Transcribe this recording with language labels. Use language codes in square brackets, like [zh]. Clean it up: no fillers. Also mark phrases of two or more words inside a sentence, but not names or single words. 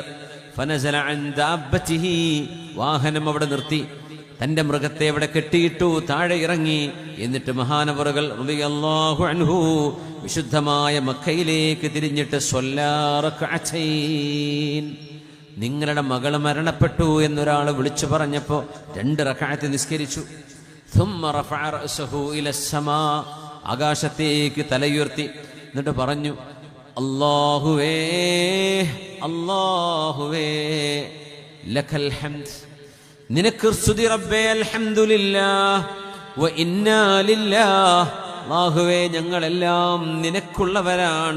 [ar] فنزل عن دابته, [ml] വാഹനം അവിടെ നിർത്തി, തന്റെ മൃഗത്തെ അവിടെ കെട്ടിയിട്ടു, താഴെ ഇറങ്ങി. എന്നിട്ട് മഹാനവറുകൾ [ar] رضي الله عنه [ml] വിശുദ്ധമായ മക്കയിലേക്ക് തിരിഞ്ഞിട്ട് [ar] صلى ركعتين, [ml] നിങ്ങളുടെ മകൾ മരണപ്പെട്ടു എന്നൊരാൾ വിളിച്ചു പറഞ്ഞപ്പോ 2 റക്അത്ത് നിസ്കരിച്ചു. [ar] ثم رفع رأسه إلى السماء, [ml] ആകാശത്തേക്ക് തലയുയർത്തി. എന്നിട്ട് പറഞ്ഞു, അല്ലാഹുവേ അല്ലാഹുവേ [ar] لك الحمد, [ml] നിനക്ക് സ്തുതി റബ്ബേ, [ar] الحمد لله وإنا لله, [ml] അല്ലാഹുവേ ഞങ്ങളെല്ലാം നിനക്കുള്ളവരാണ്.